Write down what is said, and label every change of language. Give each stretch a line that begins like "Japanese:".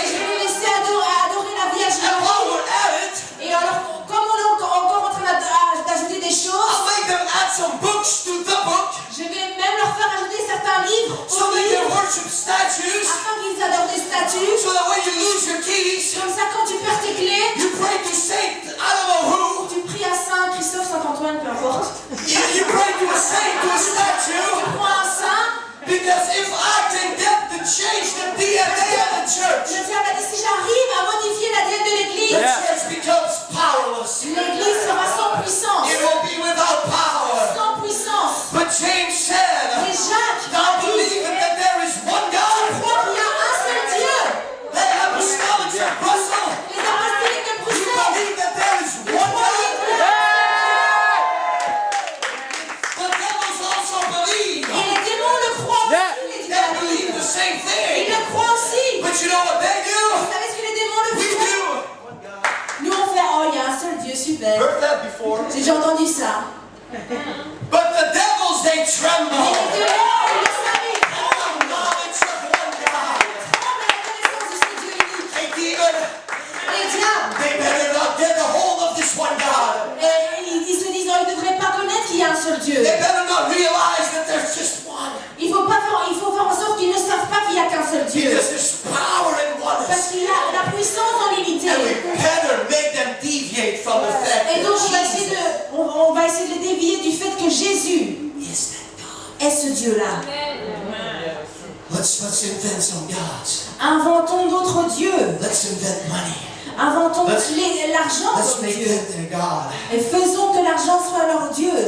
French: vais les laisser adorer la Vierge
English: And while
French: Marie.
English: we're at it,
French: Et alors, comme on est encore en train d'ajouter des choses,
English: I'll make them add some books to the book
French: je vais même leur faire ajouter certains livres
English: so
French: aux
English: they can
French: livres,
English: worship statues.
French: afin qu'ils adorent des statues.
English: So that when you lose your keys,
French: Comme ça, quand tu perds tes clés,
English: you pray to Saint, I don't know who.
French: tu pries à Saint Christophe, Saint Antoine, peu importe.
English: You pray to a saint, to a
French: Tu
English: statue.
French: prends un saint.
English: Because if I can get to change the DNA of the church,
French: Le diable a dit, si j'arrive à modifier l'ADN de l'église,
English: the church becomes powerless.
French: l'église sera sans puissance.
English: It will be without power.
French: Sans puissance.
English: But James said,
French: Et Jacques
English: thou
French: a dit,
English: believest that there is one God,
French: crois qu'il y a un seul Dieu.
English: the apostolics of Brussels.
French: Les apostoliques de
English: You
French: Bruxelles.
English: believe that there is one God. The devils also believe.
French: Et les démons le croient aussi, les
English: They
French: démons.
English: believe the same
French: Ils
English: thing.
French: le croient aussi.
English: But you know what they
French: Vous
English: do?
French: savez ce que les démons le
English: We
French: font?
English: do.
French: Nous on fait, oh il y a un seul Dieu, super.
English: Heard that before?
French: J'ai déjà entendu ça.
English: But the devils, they
French: Et
English: tremble.
French: les démons, ils le savent, ils
English: At the
French: tremblent.
English: knowledge of one God.
French: Tremblent à la connaissance de ce Dieu unique.
English: Hey, demon,
French: Les diables,
English: they better not get a hold of this one God.
French: ils se disent, oh, ils ne devraient pas connaître qu'il y a un seul Dieu.
English: They better not realize that there's just one.
French: Il faut faire en sorte qu'ils ne savent pas qu'il n'y a qu'un seul Dieu.
English: Because there's power in
French: Parce
English: oneness.
French: qu'il y a la puissance en l'unité.
English: And we better make them deviate from the fact
French: Et donc on va
English: that
French: essayer
English: Jesus
French: on va essayer de les dévier du fait que Jésus
English: is that God.
French: est ce Dieu-là.
English: Let's invent some gods.
French: Inventons d'autres dieux.
English: Let's invent money.
French: Inventons
English: Let's-
French: l'argent
English: Let's
French: comme
English: make
French: Dieu.
English: them their God.
French: Et faisons que l'argent soit leur Dieu.